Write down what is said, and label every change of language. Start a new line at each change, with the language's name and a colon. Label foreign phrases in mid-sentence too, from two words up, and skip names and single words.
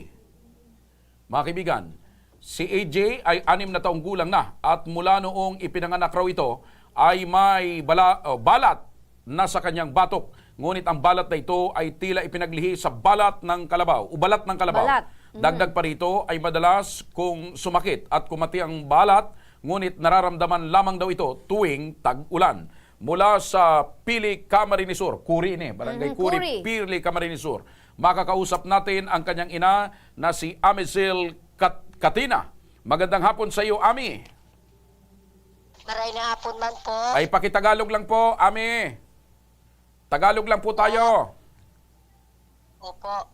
Filipino: Mga kaibigan, si AJ ay 6 na taong gulang na at mula noong ipinanganak raw ito ay may balat na sa kanyang batok. Ngunit ang balat na ito ay tila ipinaglihi sa balat ng kalabaw, ubalat ng kalabaw. Balat. Dagdag pa rito ay madalas kung sumakit at kumati ang balat, ngunit nararamdaman lamang daw ito tuwing tag-ulan. Mula sa Pili, Camarines Sur, Kuri ini, Barangay Kuri, Kuri. Pili, Camarines Sur. Makakausap natin ang kanyang ina na si Amisil Katina. Magandang hapon sa iyo, Ami.
Bikol: Maray na hapon man po.
Filipino: Ay pakitagalog lang po, Ami. Tagalog lang po tayo. Opo.